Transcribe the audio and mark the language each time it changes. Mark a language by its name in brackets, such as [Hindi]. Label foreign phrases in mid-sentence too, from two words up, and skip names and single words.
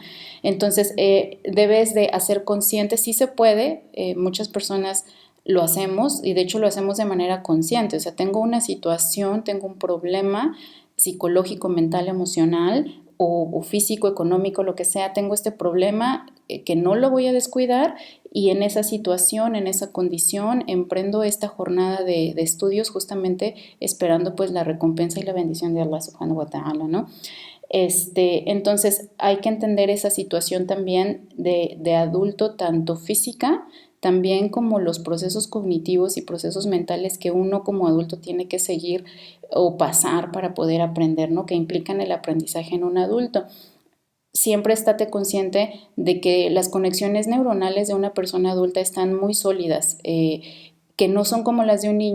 [Spanish] Entonces debes de hacer consciente, sí se puede, muchas personas lo hacemos y de hecho lo hacemos de manera consciente, o sea, tengo una situación, tengo un problema psicológico, mental, emocional o físico, económico, lo que sea, tengo este problema, que no lo voy a descuidar, y en esa situación, en esa condición, emprendo esta jornada de estudios justamente esperando pues la recompensa y la bendición de [Arabic] الله سبحانه وتعالى, [Spanish] ¿no? Entonces hay que entender esa situación también de adulto, tanto física, también como los procesos cognitivos y procesos mentales que uno como adulto tiene que seguir o pasar para poder aprender, ¿no? Que implican el aprendizaje en un adulto. Siempre estate consciente de que las conexiones neuronales de una persona adulta están muy sólidas, que no son como las de un niño.